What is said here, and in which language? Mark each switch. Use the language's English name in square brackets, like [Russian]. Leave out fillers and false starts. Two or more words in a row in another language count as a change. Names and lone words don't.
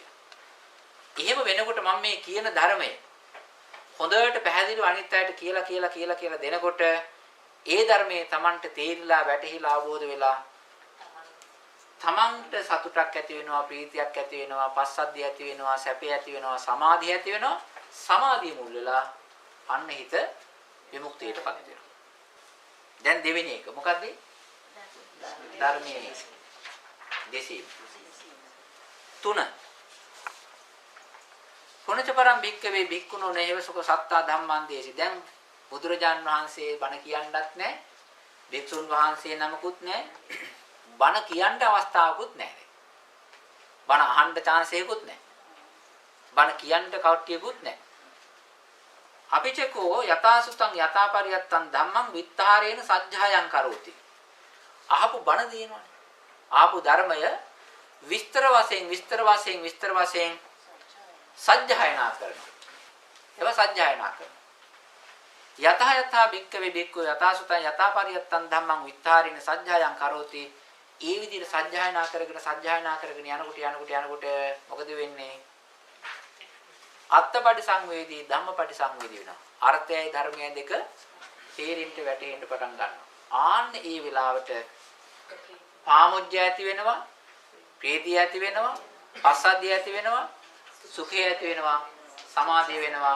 [Sinhala] එහෙම වෙනකොට මම මේ කියන ධර්මය හොඳට පැහැදිලිව අනිත් අයට කියලා දෙනකොට ඒ ධර්මයේ තමන්ට තේරිලා වැටහිලා අවබෝධ වෙලා තමන්ට සතුටක් ඇති වෙනවා, ප්‍රීතියක් ඇති වෙනවා, පස්සද්ධිය ඇති වෙනවා, සැපය ඇති වෙනවා, සමාධිය ඇති වෙනවා. සමාධිය මුල් වෙලා අන්න හිත විමුක්තියටපත් වෙනවා. දැන් දෙවෙනි එක මොකද්ද? ධර්මයේ දෙසීම. 3. [Pali] කොණචපරම් භික්කවේ භික්ඛුනෝ නේවසක සත්තා ධම්මං දේසි. [Sinhala] දැන් බුදුරජාන් වහන්සේ බණ කියන්නත් නැහැ. භික්ෂුන් වහන්සේ නමකුත් නැහැ. බණ කියන්න අවස්ථාවකුත් නැහැ. බණ අහන්න chance එකකුත් නැහැ. බණ කියන්න කවට්ටියකුත් නැහැ. [Pali] අපිචකෝ යථාසුතං යථාපරියත්තං ධම්මං විත්තාරේන සජ්ජායං කරෝති. [Sinhala] අහපු බණ දිනවනේ. ආපු ධර්මය විස්තර වශයෙන් සජ්ජායනා කරනවා. ඒවා සජ්ජායනා කරනවා. [Pali] යතහ යතහ භික්කවේ භික්ඛු යථාසුතං යථාපරියත්තං ධම්මං විත්තාරේන සජ්ජායං කරෝති. [Sinhala] ඒ විදිහට සජ්ජායනා කරගෙන යනකොට මොකද වෙන්නේ? [Pali] අත්පටි සංවේදී ධම්මපටි සංවේදී වෙනවා. [Sinhala] අර්ථයයි ධර්මයයි දෙක තේරෙන්න වැටෙන්න පටන් ගන්නවා. ආන්න ඒ වෙලාවට පාමුජ්ජය ඇති වෙනවා, ප්‍රීතිය ඇති වෙනවා, පස්සද්ධිය ඇති වෙනවා, සුඛය ඇති වෙනවා, සමාධිය වෙනවා.